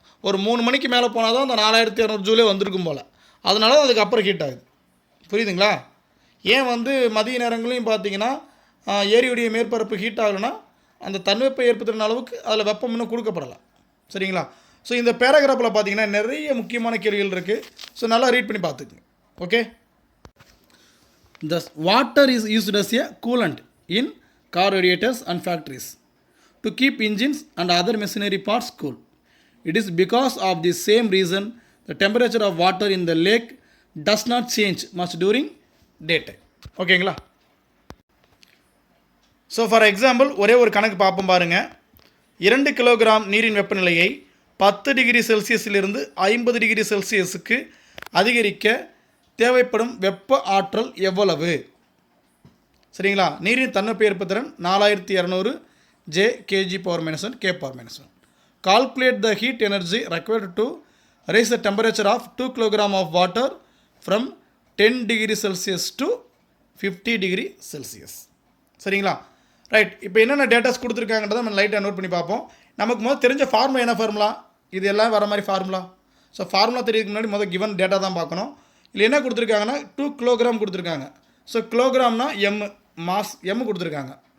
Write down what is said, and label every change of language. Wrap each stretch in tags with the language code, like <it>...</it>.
<ta>ஒரு 3 மணிக்கு மேலே போனால் தான் அந்த 4200 ஜூலே வந்திருக்கும் போல். அதனால தான் அதுக்கப்புறம் ஹீட் ஆகுது. புரியுதுங்களா? ஏன் மதிய நேரங்களையும் பார்த்தீங்கன்னா ஏரியுடைய மேற்பரப்பு ஹீட் ஆகலைன்னா அந்த தன்வெப்ப ஏற்படுத்துகிற அளவுக்கு அதில் வெப்பம் இன்னும் கொடுக்கப்படலை. சரிங்களா? ஸோ இந்த பேராகிராஃபில் பார்த்தீங்கன்னா நிறைய முக்கியமான கேள்விகள் இருக்குது. ஸோ நல்லா ரீட் பண்ணி பார்த்துக்குங்க. Okay.</ta> <en>Thus, water is used as a coolant in car radiators and factories to keep engines and other machinery parts cool. It is because of the same reason the temperature of water in the lake does not change much during daytime.</en> <ta>ஓகேங்களா? So for example ஒரே ஒரு கணக்கு பார்ப்போம் பாருங்கள். 2 kilogram நீரின் வெப்பநிலையை 10 degree செல்சியஸிலிருந்து 50 degree செல்சியஸுக்கு அதிகரிக்க தேவைப்படும் வெப்ப ஆற்றல் எவ்வளவு? சரிங்களா? நீரின் தன்வெப்ப ஏற்புத்திறன் 4200 J kg/-1 K/-1.</ta> <en>Calculate the heat energy required to raise the temperature of 2 kg of water from 10 degree Celsius to 50 degree Celsius.</en> <ta>சரிங்களா? ரைட். இப்போ என்னென்ன டேட்டாஸ் கொடுத்துருக்காங்கன்றதை நம்ம லைட்டாக நோட் பண்ணி பார்ப்போம். நமக்கு முதல் தெரிஞ்ச ஃபார்முலா என்ன ஃபார்முலா? இது எல்லாம் வர மாதிரி ஃபார்முலா. ஸோ ஃபார்முலா தெரியறதுக்கு முன்னாடி முதல் கிவன் டேட்டா தான் பார்க்கணும். இல்லை என்ன கொடுத்துருக்காங்கன்னா 2 கிலோகிராம் கொடுத்துருக்காங்க. ஸோ கிலோகிராம்னா மாஸ் கொடுத்துருக்காங்க.</ta>